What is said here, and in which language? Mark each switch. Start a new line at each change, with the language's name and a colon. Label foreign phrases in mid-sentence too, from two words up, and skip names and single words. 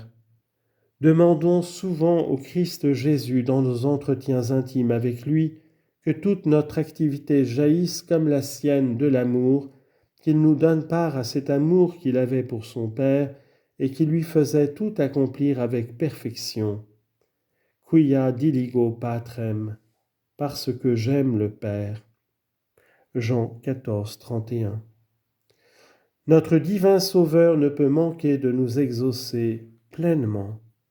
French: Demandons souvent au Christ Jésus dans nos entretiens intimes avec lui que toute notre activité jaillisse comme la sienne de l'amour, qu'il nous donne part à cet amour qu'il avait pour son Père et qui lui faisait tout accomplir avec perfection.
Latin: Quia diligo patrem,
French: parce que j'aime le Père. Jean 14, 31. Notre divin Sauveur ne peut manquer de nous exaucer pleinement.